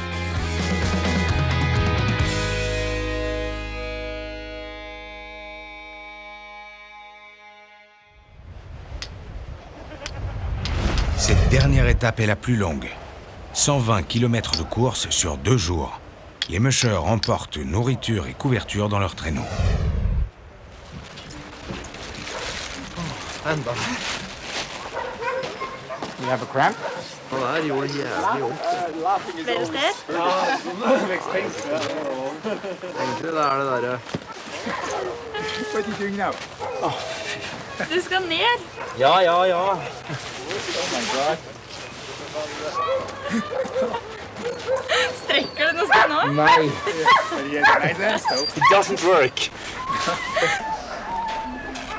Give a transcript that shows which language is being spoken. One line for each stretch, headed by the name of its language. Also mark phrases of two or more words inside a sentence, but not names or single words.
French: Cette dernière étape est la plus longue. 120 km de course sur 2 jours. Les mushers emportent nourriture et couverture dans leur traîneau.
English: You have a cramp?
Norwegian: Flere steder?
English: What are you doing now?
Norwegian: Du skal ned. Ja.
English: Oh my god.
Norwegian: Strekker du noe sted nå? Nei.
English: It doesn't work.